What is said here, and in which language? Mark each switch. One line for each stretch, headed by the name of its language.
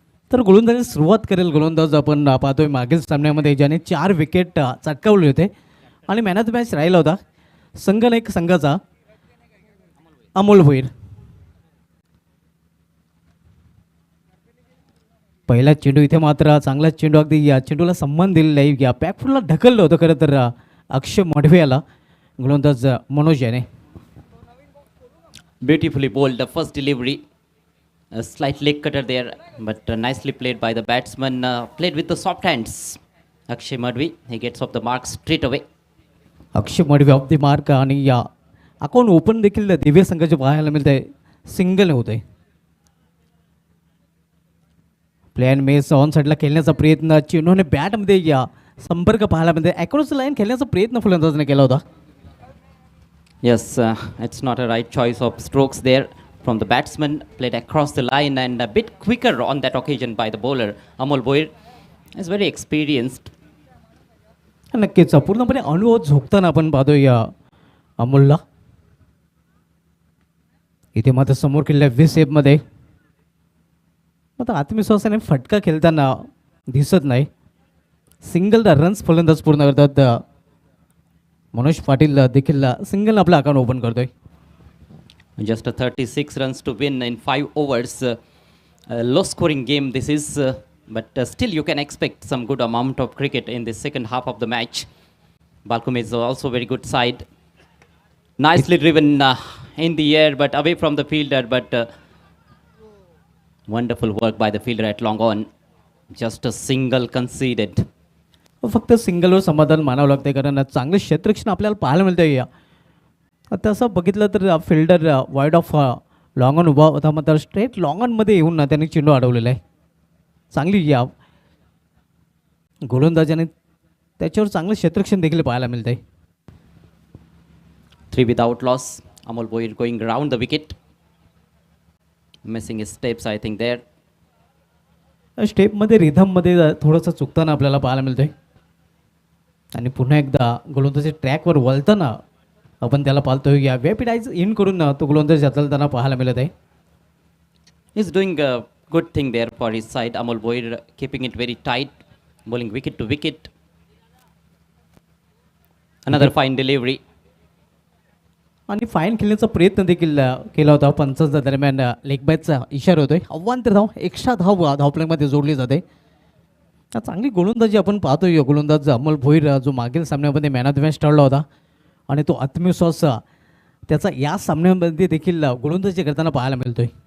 Marathi: तर गोलंदाजी सुरुवात करेल गोलंदाज आपण पाहतोय मागील सामन्यामध्ये ज्याने 4 विकेट चटकावले होते आणि मॅन ऑफ द मॅच राहिला होता संघनायक संघाचा अमोल भोईर. पहिला चेंडू इथे मात्र चांगला चेंडू, अगदी या चेंडूला सन्मान दिलेला आहे. या बॅकफुटला ढकललं होतं खरं तर अक्षय मडवे याला गोलंदाज मनोज याने.
English: Beautifully bowled the first delivery. A slight leg cutter there, but nicely played by the batsman. Played with the soft hands. Akshay Madhvi, he gets off the mark straight away.
Marathi: Akshay Madve of the mark आणि या account open देखील दिव्य संघाचे पाहायला मिळत आहे. Single होत आहे. Plan mess on साईडला खेळण्याचा प्रयत्न, चेंडूने बॅटमध्ये या संपर्क पाहायला मिळते. अक्रॉस लाईन खेळण्याचा प्रयत्न फलंदाजाने केला होता.
English: Yes, it's not a right choice of strokes there from the batsman. Played across the line and a bit quicker on that occasion by the bowler. Amol Boyer is very experienced.
Marathi: नक्कीच पूर्णपणे अनुभव झोकताना आपण पाहतोय या अमोलला. इथे मात्र समोर केलेल्या विसेपमध्ये मात्र आत्मविश्वासाने फटका खेळताना दिसत नाही. सिंगल रन्स फलंदाज पूर्ण करतात. मनोज पाटील देखील सिंगल आपला अकाउंट ओपन करतोय.
English: Just a 36 runs to win in 5 overs. A low scoring game this is, but still you can expect some good amount of cricket in the second half of the match. Balcom is also very good side. Nicely driven in the air but away from the fielder, but wonderful work by the fielder at long on. Just a single conceded.
Marathi: फक्त सिंगलवर समाधान मानावं लागतं कारण चांगलं क्षेत्ररक्षण आपल्याला पाहायला मिळतं. या तसं बघितलं तर fielder wide of long on उभा होता, मात्र स्ट्रेट लॉंग ऑनमध्ये येऊन त्यांनी चेंडू अडवलेला आहे. चांगली या गोलंदाजाने त्याच्यावर चांगलं क्षेत्ररक्षण देखील पाहायला मिळतं आहे.
English: 3 without loss. Amol Boyer going round the wicket. Missing his steps I think there.
Marathi: स्टेपमध्ये रिधममध्ये थोडंसं चुकताना आपल्याला पाहायला मिळतं आहे. आणि पुन्हा एकदा गोलंदाजी ट्रॅकवर वळताना आपण त्याला पाहतोय. या वेपिडाईज इन करून तो गोलंदाज हाताळताना पाहायला मिळत आहे.
English: He's doing a good thing there for his side. Amol Boyer keeping it very tight, bowling wicket to wicket. Another fine delivery.
Marathi: आणि फाईन खेळण्याचा प्रयत्न देखील केला होता. पंचांच्या दरम्यान लेग बॅटचा इशारा होतोय. अव्वांतर धाव, एक्स्ट्रा धाव धावप्लेमध्ये जोडली जाते. चांगली गोलंदाजी आपण पाहतोय. गोलंदाज अमोल भोईर जो मागील सामन्यामध्ये मॅन ऑफ द मॅच ठरला होता आणि तो आत्मविश्वास त्याचा या सामन्यामध्ये देखील गोलंदाजी करताना पाहायला मिळतोय.